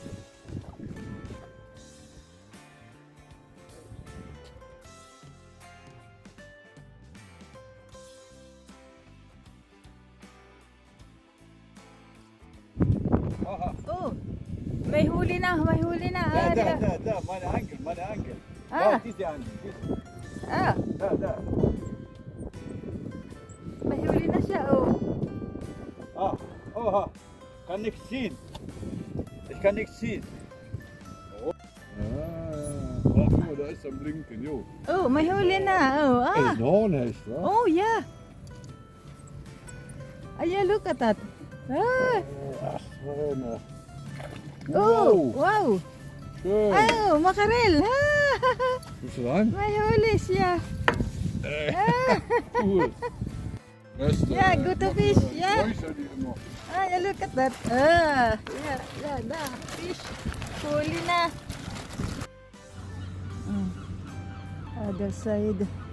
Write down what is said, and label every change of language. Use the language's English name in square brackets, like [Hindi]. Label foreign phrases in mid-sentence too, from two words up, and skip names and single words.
[Filipino] Oh, may huli na, may huli na. [German] Da, meine Ankel, meine Ankel. Ah. Diese Ankel. Ah, Da. [Filipino] may huli na siya, oh. [German] Oha, kann nichts ziehen. Ich kann nichts ziehen. Guck mal, da ist am Blinken, jo. [Filipino] Oh, may huli na, oh. [German] Das Ah. ist ein Hornhecht, wa? [English] Oh, yeah. Ayan, look at that. Ah. [German] Ach, Marina. Oh, wow. Schön. Oh, makarel. Ah. Bist du rein? [Filipino] May huli siya. [German] Cool. Beste. [English] Yeah, good to fish, yeah. [German] Räucher die immer. [English] Ah, look at that. Ah, yeah, fish. [Filipino] Huli na. [English] Other side.